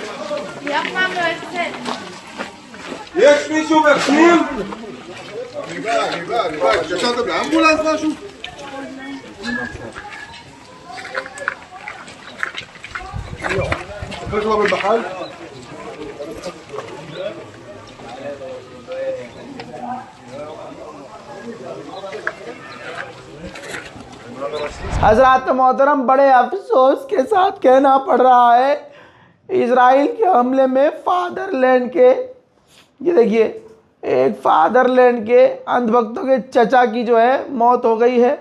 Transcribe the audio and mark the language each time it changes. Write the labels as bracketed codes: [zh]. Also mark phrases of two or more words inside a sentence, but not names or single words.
[he] היא אף פעם לא יוצאת. יש מישהו בפנים? אני בא. התקשרת באמבולנס משהו? אחרי שהוא עמד בחל? [hi] हजरात मोहतरम, बड़े अफसोस के साथ कहना पड़ रहा है, इजराइल के हमले में फादरलैंड के, ये देखिए, एक फादरलैंड के अंधभक्तों के चचा की जो है मौत हो गई है।